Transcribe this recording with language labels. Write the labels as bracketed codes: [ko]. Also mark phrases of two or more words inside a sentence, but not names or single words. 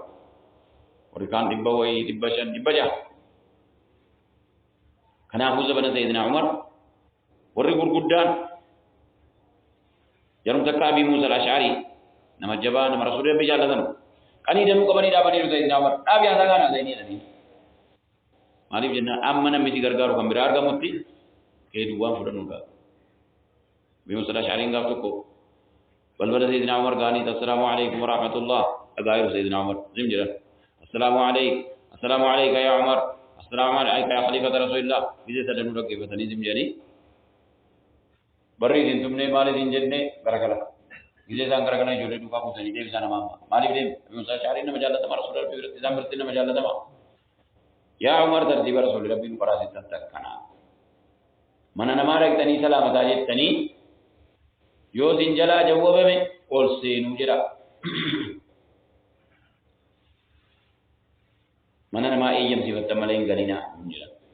[om] Warri kaan dhibba wayii dhibba shan dhibba jaha. Kanaafuu zabana Sayyidina Umar warri gurguddaan jarum takka Abi Muusaa al-Ash'ari nama jabaa nama Rasuulli Rabbii jaallatan qanii danuu qabanii dhaabanii Sayyidina Umar dhaabii haasaa kana haasa'anii jedhanii. Maaliif jennaan amma namni si gargaaru kan biraa argamutti kee duwwaan fudhannuu qaba. Abi Muusaa al-Ash'ariin gaaf tokko balbala Sayyidina Umar gaanii [ar] السلام عليكم ورحمة الله [om] dhagaayiru Sayyidina Umar zim jedhan [ar] السلام عليك يا عمر السلام عليك يا خليفة رسول الله [om] biyya sadanuu dhaggeeffatanii zim jedhanii barri isin tumne maal isin jenne garagala biyya isaan garagala ijoollee duukaa buusanii deebisaa nama amma maaliif deemu Abi Muusaa al-Ash'ariin nama jaallatama Rasuula Rabbii biratti isaan biratti nama jaallatama yaa Umar tartiiba Rasuulli Rabbii nu qaraasitti akkana mana namaa dhaqxanii salaamataa jettanii yoo sin jalaa jawwabame ol seenuu jedha mana namaa eeyyamsiifatta malee hin galinaa jedha